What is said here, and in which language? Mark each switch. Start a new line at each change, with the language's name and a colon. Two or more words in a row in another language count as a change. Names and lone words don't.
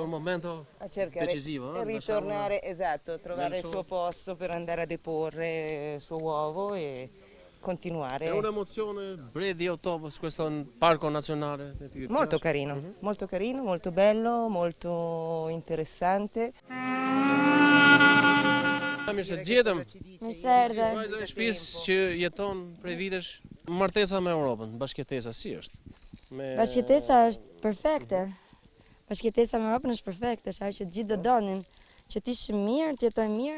Italian: È un momento decisivo. Ritornare, esatto, trovare il suo posto per andare a deporre il suo uovo e continuare. È un'emozione, Bredi Totovës, questo parco nazionale? Molto carino, molto carino, molto bello, molto interessante.
Albanian: Mirë se gjetëm. Mirë se erdhe. Vajza e shtëpisë që jeton prej vitesh, martesa me Europën, bashkëtesa si është? Bashkëtesa është perfekte. Bashkëtesa me Europën është perfekte, është ajo që gjithë do donin, që të ishim mirë, të jetojmë mirë.